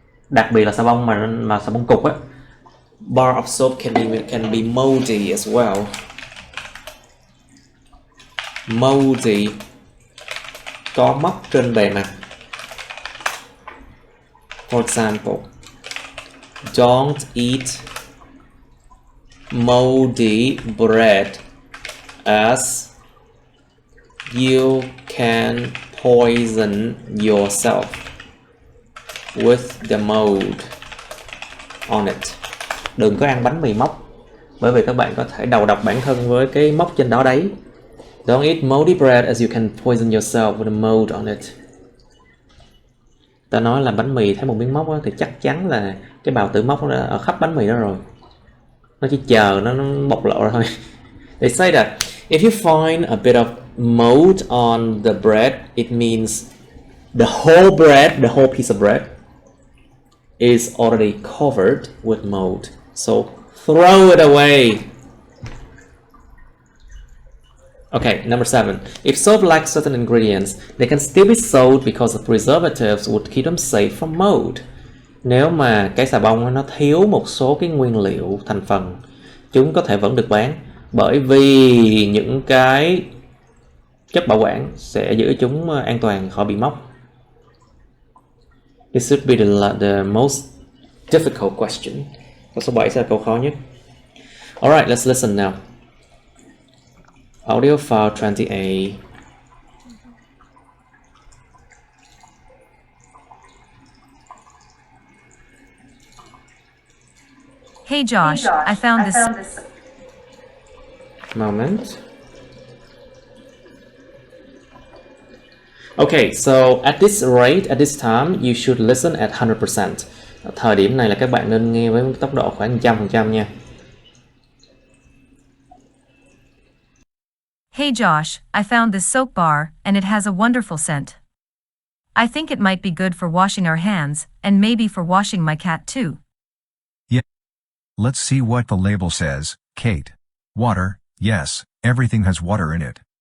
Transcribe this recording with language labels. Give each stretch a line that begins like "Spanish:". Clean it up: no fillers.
Vietnamese: Đặc biệt là xà bông mà xà bông cục á.
English: Bar of soap can be moldy as well.
Vietnamese: Moldy, có mốc trên bề mặt.
English: For example, don't eat moldy bread as you can poison yourself with the mold on it.
Vietnamese: Đừng có ăn bánh mì mốc bởi vì các bạn có thể đầu độc bản thân với cái mốc trên đó đấy.
English: Don't eat moldy bread as you can poison yourself with the mold on it.
Vietnamese: Ta nói là bánh mì thấy một miếng mốc đó, thì chắc chắn là cái bào tử mốc nó ở khắp bánh mì đó rồi. Nó chỉ chờ nó bộc lộ ra thôi.
English: They say that if you find a bit of mold on the bread, it means the whole piece of bread is already covered with mold. So throw it away. Okay, number 7. If soap lacks certain ingredients, they can still be sold because the preservatives would keep them safe from mold.
Vietnamese: Nếu mà cái xà bông nó thiếu một số cái nguyên liệu thành phần, chúng có thể vẫn được bán bởi vì những cái chất bảo quản sẽ giữ chúng an toàn khỏi bị mốc.
English: This should be the most difficult question.
Vietnamese: Câu số 7 sẽ là câu khó nhất.
English: Alright, let's listen now. Audio file 20A. Hey Josh, I found this. Moment. Okay, so at this rate, at this time, you should listen at 100%. Thời điểm này là các bạn nên nghe với tốc độ khoảng 100% nha. Hey Josh, I found this soap bar, and it has a wonderful scent. I think it might be good for washing our hands, and maybe for washing my cat too. Let's see what the label says. Kate. Water, yes, everything has water in it.